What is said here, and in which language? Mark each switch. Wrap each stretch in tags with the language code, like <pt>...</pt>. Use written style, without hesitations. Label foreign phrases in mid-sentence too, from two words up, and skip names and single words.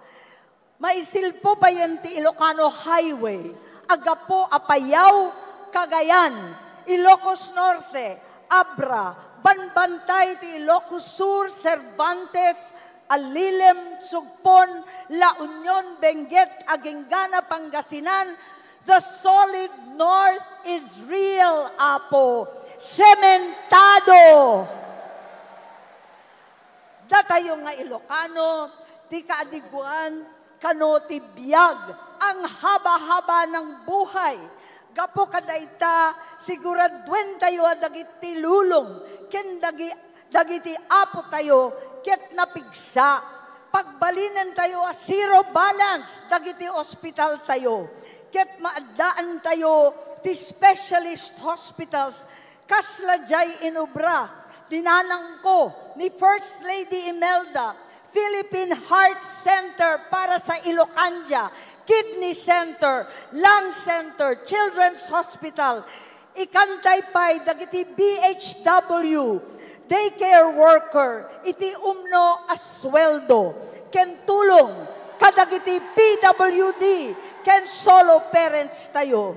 <ilo>Maisilpo pa yan ti Ilocano Highway, agapo apayaw, Cagayan, Ilocos Norte, Abra, Banbantay ti Ilocos Sur, Cervantes, Alilem, Sugpon, La Union, Benguet, Agengana, Pangasinan.</ilo> <en>The solid north is real,</en> <ilo>Apo. Sementado. Datayo nga Ilocano, ti kaadiguan, kano ti biyag,</ilo> <tl>ang haba-haba ng buhay.</tl> <ilo>Gapo kadayta, siguradwen tayo dagiti lulong, ken dagiti apo tayo, ket napigsa. Pagbalinan tayo a</ilo> <en>zero balance,</en> <ilo>dagiti hospital tayo. Ket maadaan tayo ti</ilo> <en>specialist hospitals,</en> <ilo>kasla jay inubra, dinanang ko ni First Lady Imelda, Philippine Heart Center</ilo> <tl>para sa</tl> <ilo>Ilocandia, Kidney Center, Lung Center, Children's Hospital, ikantay pa'y dagiti BHW,</ilo> <en>daycare worker,</en> <ilo>iti umno asweldo, ken tulong, kadagiti PWD, ken</ilo> <en>solo parents</en> <ilo>tayo.</ilo>